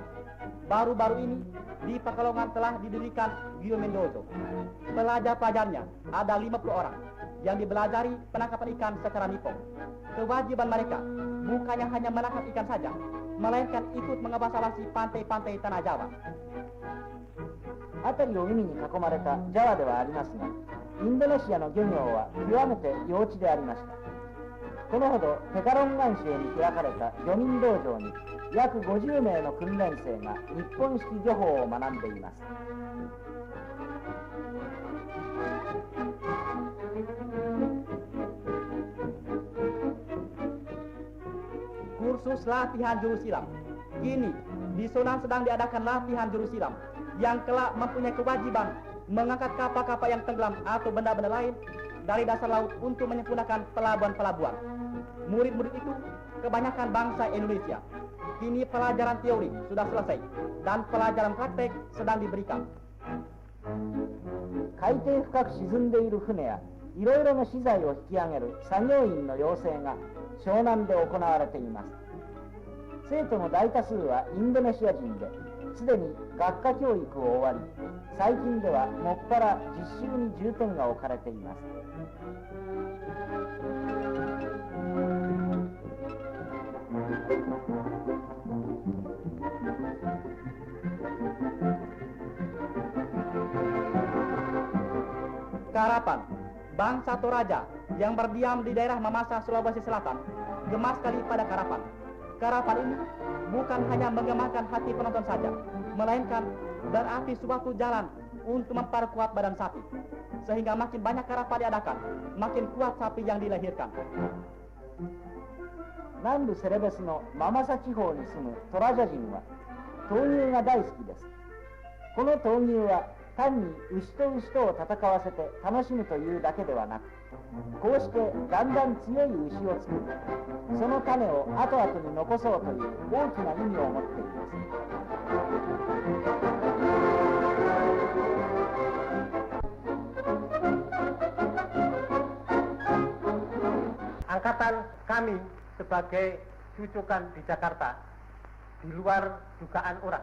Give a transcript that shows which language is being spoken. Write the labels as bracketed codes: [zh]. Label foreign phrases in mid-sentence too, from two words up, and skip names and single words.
[id] Baru-baru ini di Pekalongan telah didirikan Yumin Dojo. Pelajar-pelajarnya ada 50 orang yang dibelajari penangkapan ikan secara Nippon. Kewajiban mereka bukannya hanya menangkap ikan saja, melainkan ikut mengawasi pantai-pantai tanah Jawa. [ja] 辺りを海に囲まれたジャワではありますが、インドネシアの漁業は極めて幼稚でありました。このほどペカロン湾州に開かれた漁民道場に約50名の訓練生が日本式漁法を学んでいます。 [id] Kursus latihan juru silam. Kini di Sonan sedang diadakan latihan juru silam yang kelak mempunyai kewajiban mengangkat kapal-kapal yang tenggelam atau benda-benda lain dari dasar laut untuk menyempurnakan pelabuhan-pelabuhan. Murid-murid itu kebanyakan bangsa Indonesia. Kini pelajaran teori sudah selesai dan pelajaran praktek sedang diberikan. [ja] 海底深く沈んでいる船やいろいろな資材を引き上げる作業員の養成が湘南で行われています。生徒の大多数はインドネシア人で、すでに学科教育を終わり、最近ではもっぱら実習に重点が置かれています。 [id] Karapan, bangsa Toraja yang berdiam di daerah Mamasa, Sulawesi Selatan, gemas sekali pada karapan. Karapan ini bukan hanya menggemakan hati penonton saja, melainkan berarti suatu jalan untuk memperkuat badan sapi. Sehingga makin banyak karapan diadakan, makin kuat sapi yang dilahirkan. [ja] 南部セレベスのママサ地方に住むトラジャ人は闘牛が大好きです。この闘牛は単に牛と牛とを戦わせて楽しむというだけではなく、こうしてだんだん強い牛を作り、その種を後々に残そうという大きな意味を持っています。 [id] Angkatan kami sebagai cucukan di Jakarta di luar dugaan orang.